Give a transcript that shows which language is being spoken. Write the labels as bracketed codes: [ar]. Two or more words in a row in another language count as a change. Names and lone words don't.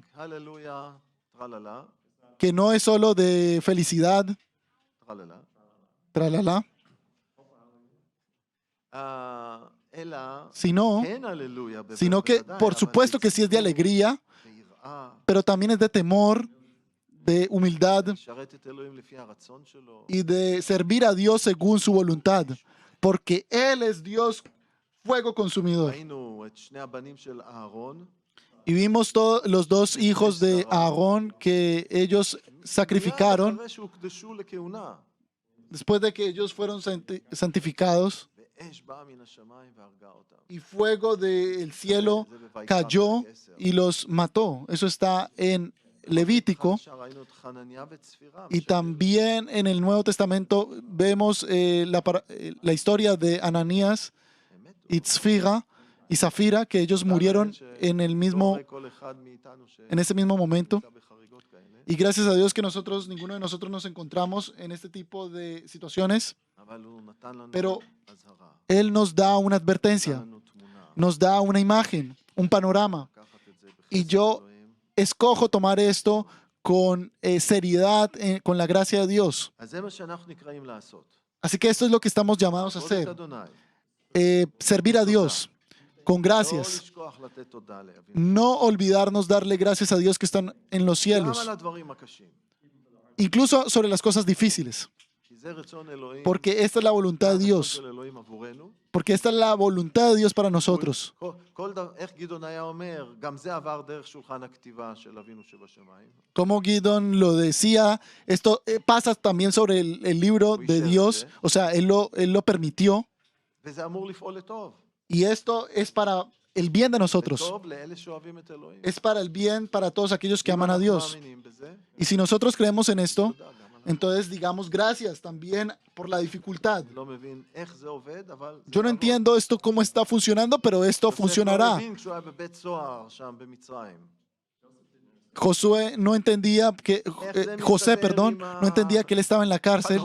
[he] הללויה, טרללה, [es] Que no es solo de felicidad, [he] טרללה. [es] tralala, [he] אלא, [es] sino, [he] כן הללויה, [es] sino que por supuesto que sí es de alegría, [he] ויראה, [es] pero también es de temor, de humildad [he] לשרת את אלוהים לפי הרצון שלו. [es] y de servir a Dios según su voluntad, porque Él es Dios, fuego consumidor. [he] ראינו את שני הבנים של אהרון, [es] Y vimos los dos hijos de Aarón que ellos sacrificaron [he] מיד אחרי שהוקדשו לכהונה, [es] después de que ellos fueron santificados, [he] ואש באה מן השמיים והרגה אותם. [es] y fuego del cielo [he] זה בויקרא [es] cayó [he] פרק 10. [es] y los mató. Eso está en Levítico. [he] עכשיו ראינו את חנניה וצפירה, [es] Y también en el Nuevo Testamento vemos la historia de Ananías y Tzfira y Zafira, que ellos murieron en ese mismo momento. Y gracias a Dios que ninguno de nosotros nos encontramos en este tipo de situaciones, pero Él nos da una advertencia, nos da una imagen, un panorama. Y yo escojo tomar esto con seriedad, con la gracia de Dios. [he] אז זה מה שאנחנו נקראים לעשות. [es] Así que esto es lo que estamos llamados a [he] לעבוד [es] hacer, [he] את אדוני. [es] servir a Dios con [he] לא [es] gracias. [he] לשכוח לתת תודה לאבינו. [es] No olvidarnos darle gracias a Dios que están en los [he] גם [es] cielos, [he] על הדברים הקשים. [es] incluso sobre las cosas difíciles, [he] כי זה רצון אלוהים. [es] porque esta es la voluntad de [he] זה [es] Dios, [he] הרצון של אלוהים עבורנו. [es] porque esta es la voluntad de Dios para nosotros. [he] איך גדעון היה אומר, גם זה עבר דרך שולחן הכתיבה של אבינו שבשמיים. [es] Como Gideon lo decía, esto pasa también sobre el libro de Dios, o sea, Él lo permitió, [he] וזה אמור לפעול לטוב. [es] y esto es para el bien de nosotros, [he] לטוב לאלה שאוהבים את אלוהים. [es] es para el bien para todos aquellos que [he] אם [es] aman a [he] אנחנו [es] Dios. [he] מאמינים בזה, [es] Y si nosotros creemos en esto, [he] תודה, גם [es] Entonces digamos gracias también por la dificultad. [he] אני לא מבין איך זה עובד, אבל זה [es] Yo no [he] יעבוד. [es] entiendo esto cómo está funcionando, pero esto [he] יוסף לא [es] funcionará. [he] הבין כשהוא היה בבית סוהר שם במצרים. [es] Josué no entendía que, José, perdón, no entendía que él estaba en la cárcel.